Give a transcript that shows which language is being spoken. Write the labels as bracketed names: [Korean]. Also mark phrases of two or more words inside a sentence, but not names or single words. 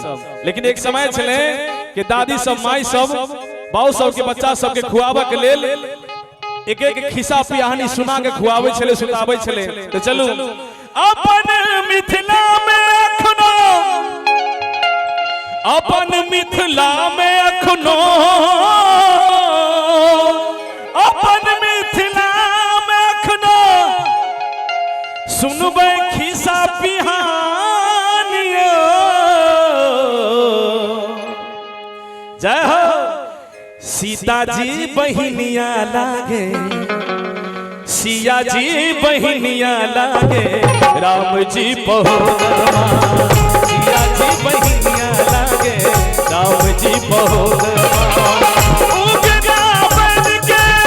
[Maithili] लेकिन एक समय छले कि दादी सब माई सब बाऊ सब के बच्चा सब के खुआबे के लेल एक एक खिस्सा पिहानी सुना के खुआबै छले सुताबै छले तो चलू अपन मिथिला में अखनो अपन मिथिला में अखनो अपन मिथिला में अखनो सुनबै खिस्सा पिहानियो जय हो सीता जी बहिनिया लागे सिया जी बहिनिया लागे राम जी बहुरमा सिया जी बहिनिया लागे राम जी बहुरमा उगना बन के